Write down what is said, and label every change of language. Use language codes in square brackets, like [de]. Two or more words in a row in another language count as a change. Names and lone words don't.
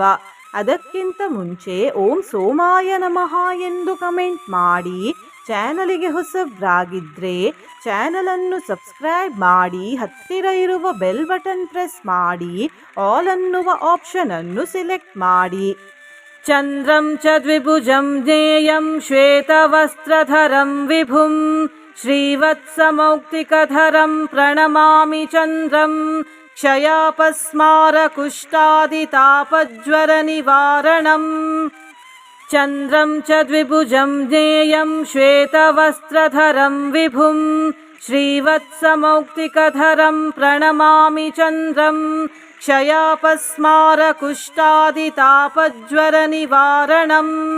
[kn] ಅದಕ್ಕಿಂತ ಮುಂಚೆ [sa] ಓಂ ಸೋಮಾಯ ನಮಃ [kn] ಎಂದು ಕಮೆಂಟ್ ಮಾಡಿ. ಚಾನಲಿಗೆ ಹೊಸಬ್ರಾಗಿದ್ದರೆ ಚಾನಲನ್ನು ಸಬ್ಸ್ಕ್ರೈಬ್ ಮಾಡಿ, ಹತ್ತಿರ ಇರುವ [en] bell button press [kn] ಮಾಡಿ, ಆಲ್ ಅನ್ನುವ ಆಪ್ಷನ್ ಅನ್ನು ಸಿಲೆಕ್ಟ್ ಮಾಡಿ. [sa] ಚಂದ್ರಂ ಚ ದ್ವಿಭುಜಂ ಜ್ಞೇಯಂ ಶ್ವೇತವಸ್ತ್ರಧರಂ ವಿಭುಂ ಶ್ರೀವತ್ಸಮೌಕ್ತಿಕಧರಂ ಪ್ರಣಮಾಮಿ ಚಂದ್ರಂ ಕ್ಷಯಾಪಸ್ಮಾರ ಕುಷ್ಠಾದಿತಾಪಜ್ವರ ನಿವಾರಣಂ. ಚಂದ್ರಂ ಚ ದ್ವಿಭುಜಂ ಜ್ಞೇಯಂ ಶ್ವೇತವಸ್ತ್ರಧರಂ ವಿಭುಂ ಶ್ರೀವತ್ಸಮೌಕ್ತಿಕಧರಂ ಪ್ರಣಮಾಮಿ ಚಂದ್ರಂ ಕ್ಷಯಾಪಸ್ಮಾರ ಕುಷ್ಠಾದಿತಾಪಜ್ವರ ನಿವಾರಣಂ.